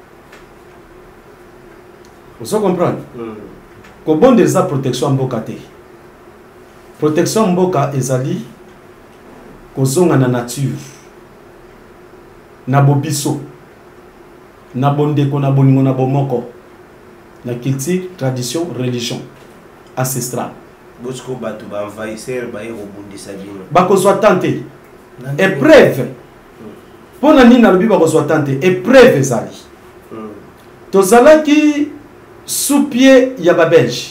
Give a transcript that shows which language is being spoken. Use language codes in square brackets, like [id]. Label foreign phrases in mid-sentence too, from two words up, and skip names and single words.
[fr] Vous comprenez? [ln] Ko bondeleza protection ya mboka te. Protection ya mboka ezali kozonga na nature na bobiso na bondeko na bolingo na bomoko na [fr] culture, tradition, religion ancestrale. [ln] Bosko batu ba envahisseur ba robundisa bino. Bakozwa [fr] tante épreuve. [ln] Pona nini na lobi bakozwa [fr] tante épreuve [ln] ezali. Tozalaki [fr] sous pied [ln] ya ba Belge.